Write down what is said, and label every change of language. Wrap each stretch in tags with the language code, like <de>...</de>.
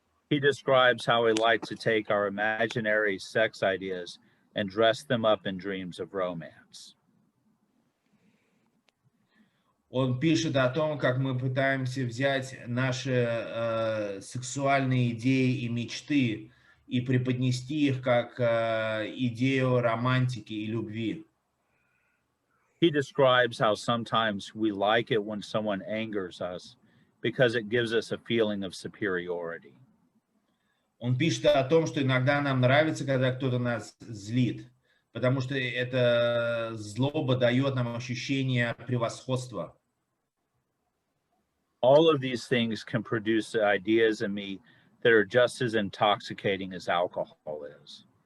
<en>He describes how we like to take our imaginary sex ideas and dress them up in dreams of romance.</en> <ru>Он пишет о том, как мы пытаемся взять наши сексуальные идеи и мечты и преподнести их как идею романтики и любви.</ru> <en>He describes how sometimes we like it when someone angers us because it gives us a feeling of superiority.</en> <ru>Он пишет о том, что иногда нам нравится, когда кто-то нас злит, потому что эта злоба дает нам ощущение превосходства.</ru> <en>All of these things can produce ideas in me that are just as intoxicating as alcohol is.</en>